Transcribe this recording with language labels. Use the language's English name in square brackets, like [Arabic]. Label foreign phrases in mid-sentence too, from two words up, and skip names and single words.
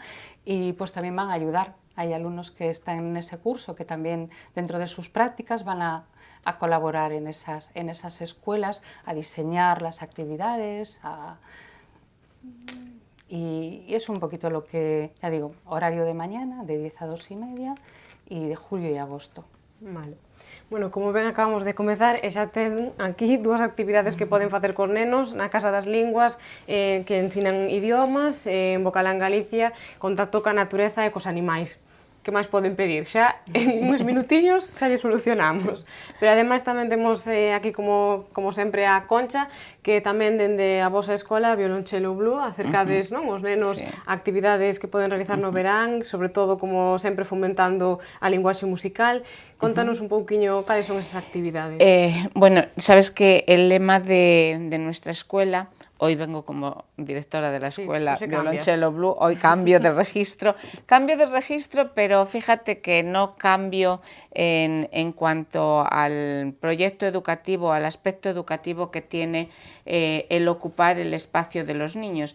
[Spanish] Y pues también van a ayudar. Hay alumnos que están en ese curso que también dentro de sus prácticas van a colaborar en esas escuelas, a diseñar las actividades, y es un poquito lo que, ya digo, horario de mañana, de 10 a 2:30, y de julio y agosto. Vale. [Galician] Bueno, como ben acabamos de comezar, e xa ten aquí dúas actividades que poden facer cos nenos na Casa das Linguas, que ensinan idiomas, en Bocalán, Galicia, contacto ca natureza e cos animais. Que máis poden pedir? Xa en uns minutiños xa lle solucionamos. Pero ademais tamén temos aquí como sempre a Concha, que tamén dende a vosa escola Violonchelo Blue acercades os nenos a actividades que poden realizar no verán, sobre todo como sempre fomentando a linguaxe musical. Contanos un pouquiño cales son esas actividades. [Spanish] Bueno, sabes que el lema de nuestra escuela, hoy vengo como directora de la escuela Violonchelo Blue, hoy cambio de registro, pero fíjate que no cambio en cuanto al proyecto educativo, al aspecto educativo que tiene el ocupar el espacio de los niños.